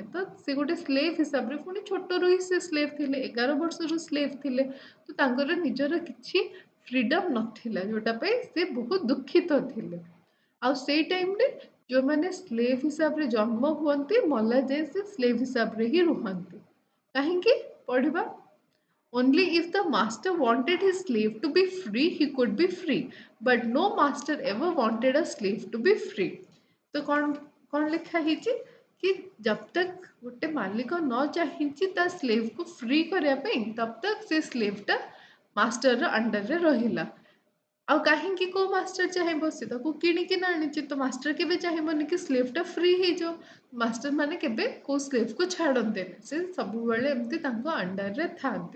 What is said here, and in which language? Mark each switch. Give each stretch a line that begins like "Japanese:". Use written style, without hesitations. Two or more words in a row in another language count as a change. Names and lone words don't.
Odia: ତ ସେ ଗୋଟେ ସ୍ଲେଭ୍ ହିସାବରେ, ପୁଣି ଛୋଟରୁ ହିଁ ସେ ସ୍ଲେଭ୍ ଥିଲେ, 11 ବର୍ଷରୁ ସ୍ଲେଭ୍ ଥିଲେ, ତ ତାଙ୍କର ନିଜର କିଛି ଫ୍ରିଡମ୍ ନଥିଲା, ଯୋଉଟା ପାଇଁ ସେ ବହୁତ ଦୁଃଖିତ ଥିଲେ। ଆଉ ସେଇ ଟାଇମରେ ଯୋଉମାନେ ସ୍ଲେଭ୍ ହିସାବରେ ଜନ୍ମ ହୁଅନ୍ତି, ମଲା ଯାଏ ସେ ସ୍ଲେଭ୍ ହିସାବରେ ହିଁ ରୁହନ୍ତି। କାହିଁକି? ପଢ଼ିବା।
English: Only if the master wanted his slave to be free, he could be free. But no master ever wanted a slave to be free.
Hindi: तो कौन लिखा
Odia: ହେଇଛି
Hindi: कि जब तक
Odia: ଗୋଟେ ମାଲିକ ନ ଚାହିଁଛି ତା ସ୍ଲେଭ୍ କୁ ଫ୍ରି କରିବା ପାଇଁ,
Hindi: ତब तक
Odia: ସେ ସ୍ଲେଭ୍ଟା ମାଷ୍ଟରର ଅଣ୍ଡରରେ ରହିଲା। ଆଉ କାହିଁକି କୋଉ ମାଷ୍ଟର ଚାହିଁବ? ସେ ତାକୁ କିଣିକିନା ଆଣିଛି, ତ ମାଷ୍ଟର କେବେ ଚାହିଁବନି କି ସ୍ଲେଭ୍ଟା ଫ୍ରି ହେଇଯାଉ। ମାଷ୍ଟର ମାନେ କେବେ କୋଉ ସ୍ଲେଭ୍କୁ ଛାଡ଼ନ୍ତିନି, ସେ ସବୁବେଳେ ଏମିତି ତାଙ୍କ ଅଣ୍ଡରରେ ଥାଆନ୍ତି।